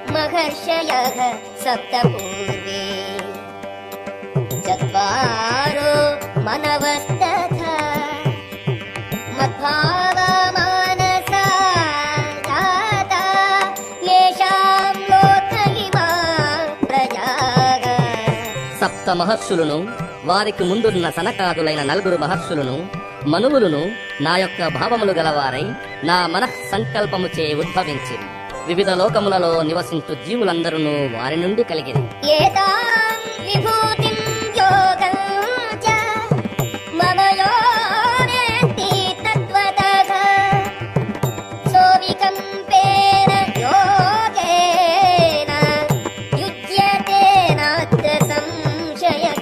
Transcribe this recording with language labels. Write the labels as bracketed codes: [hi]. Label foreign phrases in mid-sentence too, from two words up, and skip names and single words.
[sa] महर्षयः सप्त पूर्वे चत्वारो मनवस्तथा मद्भावा मानसा जाता येषां लोक इमा प्रजाः. [te] సప్త మహర్షులను వారికి ముందున్న సనకాదులైన నలుగురు మహర్షులను మనువులను నా యొక్క భావములు గలవారై నా మనః సంకల్పముచే ఉద్భవించి వివిధ లోకములలో నివసించు జీవులందరూ వారి నుండి కలిగిరి. [sa] ఏతాం విభూతిం యోగం చ మమ యో వేత్తి తత్వతః సోవికంపేన యోగేన యుజ్యతే నాత్ర సంశయః.